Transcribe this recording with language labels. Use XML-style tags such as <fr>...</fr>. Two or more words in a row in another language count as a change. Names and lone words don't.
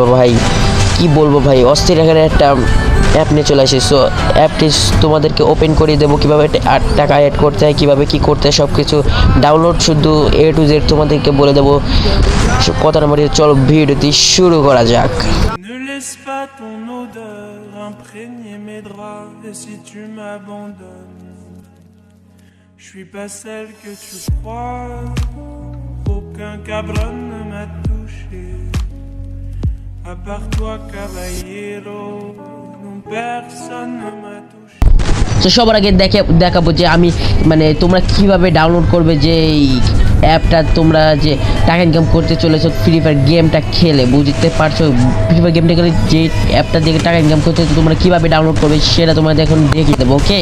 <bn>ভাই কি বলবো ভাই, অস্থির এখানে একটা অ্যাপ নিয়ে চলে আসি। সো অ্যাপটি তোমাদেরকে ওপেন করে দেবো, কীভাবে টাকা অ্যাড করতে হয়, কীভাবে কী করতে হয়, সব কিছু ডাউনলোড শুধু</bn> <en>A to Z</en> <bn>তোমাদেরকে বলে দেবো। কথা নাম্বার, চলো ভিডিওটি শুরু করা যাক।</bn> <fr>Ne laisse pas ton odeur imprégner mes draps. Et si tu m'abandonnes, je suis pas celle que tu crois. Aucun cabron ne m'a touché, à part toi caballero. Non, personne ne m'a touché.</fr> <bn>তো সবার আগে দেখাবো যে আমি তোমরা কিভাবে ডাউনলোড করবে যে অ্যাপটা, তোমরা যে টাকা ইনকাম করতে চলেছো ফ্রি ফায়ার গেমটা খেলে, বুঝতে পারছো? ফ্রি ফায়ার গেমটা খেলে যে অ্যাপটা দিয়ে টাকা ইনকাম করতে তোমরা কীভাবে ডাউনলোড করবে সেটা তোমাদের এখন দেখিয়ে দেবো, ওকে?</bn>